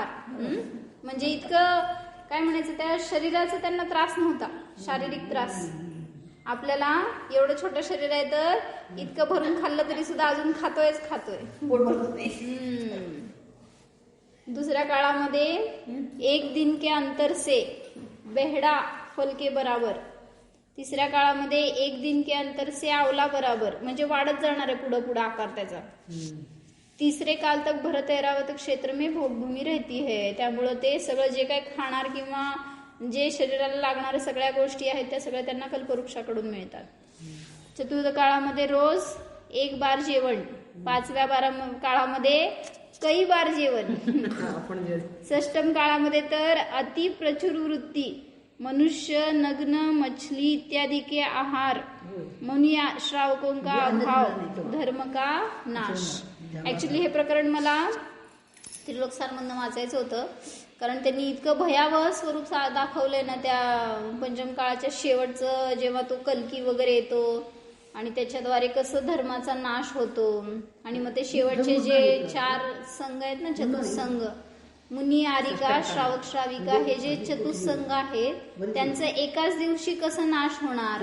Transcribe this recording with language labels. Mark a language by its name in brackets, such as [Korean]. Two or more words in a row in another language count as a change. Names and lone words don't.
[Marathi] म्हणजे इतकं काय म्हणायचं, त्या शरीराचा त्यांना त्रास नव्हता, शारीरिक त्रास. आपल्याला एवढं छोटं शरीर आहे तर इतकं भरून खाल्लं तरी सुद्धा अजून खातोय. 2ऱ्या काळामध्ये [Hindi] 1 दिन के अंतर से बेहडा फल के बराबर. [Marathi] 3ऱ्या काळामध्ये [Hindi] 1 दिन के अंतर से आवला बराबर. [Marathi] म्हणजे वाढत जाणार आहे पुढं पुढं आकार त्याचा. [Hindi] 3रे काल तक भरत ऐरावत क्षेत्र में भोगभूमी रहती है. [Marathi] त्यामुळं ते सगळं जे काय खाणार किंवा जे शरीराला लागणाऱ्या सगळ्या गोष्टी आहेत त्या सगळ्या त्यांना कल्पवृक्षाकडून मिळतात. 4th काळामध्ये रोज 1 बार जेवण. 5व्या काळामध्ये [Hindi] कई बार [Marathi] जेवण. 6ष्टम काळामध्ये तर अति प्रचुर वृत्ती, [Hindi] मनुष्य, नग्न, मछली इत्यादि के आहार, मुनि श्रावकों का अभाव, धर्म का नाश. [Marathi] ऍक्च्युली हे प्रकरण मला त्रिलोक सारमधनं वाचायचं होतं, कारण त्यांनी इतकं भयावह स्वरूप दाखवलंय ना त्या पंचम काळाच्या शेवटचं, जेव्हा तो कल्की वगैरे येतो आणि त्याच्याद्वारे कसं धर्माचा नाश होतो. आणि मग ते शेवटचे जे 4 संघ आहेत ना, चतुसंघ, मुनी, आरिका, श्रावक, श्राविका, हे जे चतुसंघ आहेत त्यांचं एकाच दिवशी कसं नाश होणार.